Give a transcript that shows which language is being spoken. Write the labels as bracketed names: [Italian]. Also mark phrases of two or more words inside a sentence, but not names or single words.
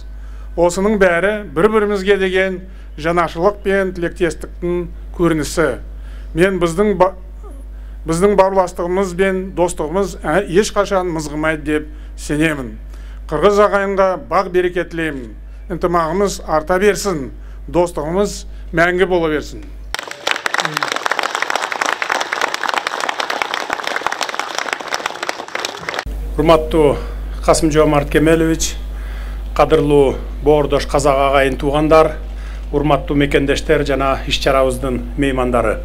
[Kazakh] Осының бәрі бір-бірімізге деген жанашылық пен тілектестіктің көрінісі. Мен біздің бауырластығымыз бен достығымыз ешқашан мызғымайды деп сенемін. Қырғыз ағайынға бақ береке тілеймін. Ынтымағымыз арта берсін, достығымыз мәңгі бола берсін. [Kyrgyz] Урматтуу Касым-Жомарт Кемелович, кадырлуу боордош казак агайын туугандар, урматтуу мекендештер жана иш-чарабыздын меймандары.